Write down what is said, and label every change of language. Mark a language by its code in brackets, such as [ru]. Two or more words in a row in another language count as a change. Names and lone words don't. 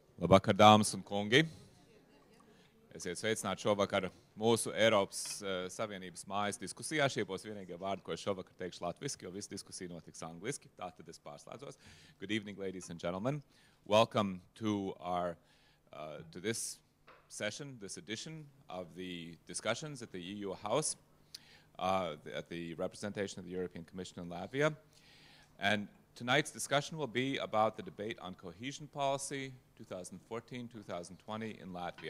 [lv] Labvakar, dāmas un kungi! Esiet sveicināti šovakar mūsu Eiropas Savienības mājas diskusijā. Šie būs vienīgie vārdi, ko es šovakar teikšu latviski, jo visa diskusija notiks angliski. Tātad es pārslēdzos. [en] Good evening, ladies and gentlemen. Welcome to this session, this edition of the discussions at the EU House, at the representation of the European Commission in Latvia. And tonight's discussion will be about the debate on cohesion policy 2014-2020 in Latvia.